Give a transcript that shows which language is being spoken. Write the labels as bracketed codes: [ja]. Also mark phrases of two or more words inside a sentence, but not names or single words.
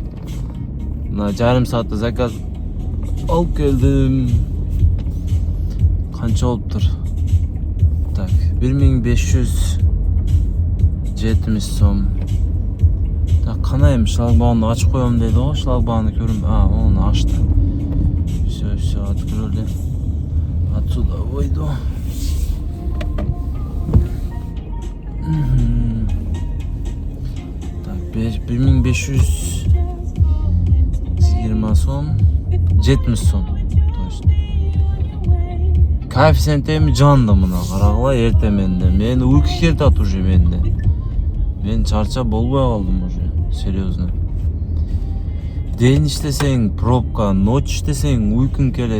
[ky] Мына жарым саатта заказ алып келдим. Канча болуптур? Так, 1570 сом. Так, канайым шлагбаумду ачып коем деди го. Шлагбаумду көрүм. Ону ачты. [ru] Все, открыли. Отсюда выйду. Так, 1520 сом. 70 сом. Точно. [ky] коэффициент эми жанды мына карагыла эрте менде. Мен уйку келет уже менде. Мен чарчап болбой калдым уже, серьезно. Ден иштесең пробка, ночь иштесең уйкуң келет.